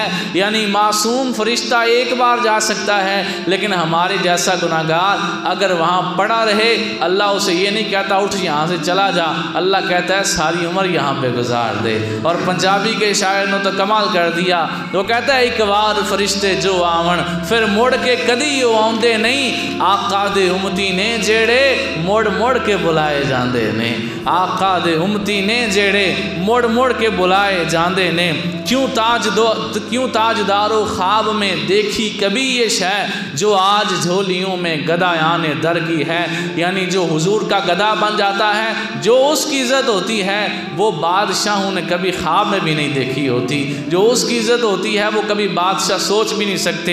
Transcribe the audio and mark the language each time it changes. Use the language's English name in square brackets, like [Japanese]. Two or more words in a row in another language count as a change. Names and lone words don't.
[Urdu] یعنی معصوم فرشتہ ایک بار جا سکتا ہے، لیکن ہمارے جیسا گناہ گار اگر وہاں پڑا رہے، اللہ اسے یہ نہیں کہتا اٹھ یہاں سے چلا جا، اللہ کہتا ہے ساری عمر یہاں پہ گزار دے۔ اور پنجابی کے شاعر نے تو کمال کر دیا، وہ کہتا ہے ایک بار فرشتے جو आवन, [Punjabi] پھر مڑ کے کدی او آؤندے نہیں. آقا دے امتی نے جیڑے مڑ مڑ کے بلائے جاندے نے، آقا دے امتی نے جیڑے مڑ مڑ کے بلائے جاندے نے. [Urdu] کیوں تاجدارو خواب میں دیکھی کبھی یہ شے، جو آج جھولیوں میں گدایانِ در کی ہے. یعنی جو حضور کا گدا بن جاتا ہے، جو اس کی عزت ہوتی ہے وہ بادشاہوں نے کبھی خواب میں بھی نہیں دیکھی ہوتی. جو اس کی عزت ہوتی ہے وہ کبھی بادشاہ سوچ بھی نہیں سکتے.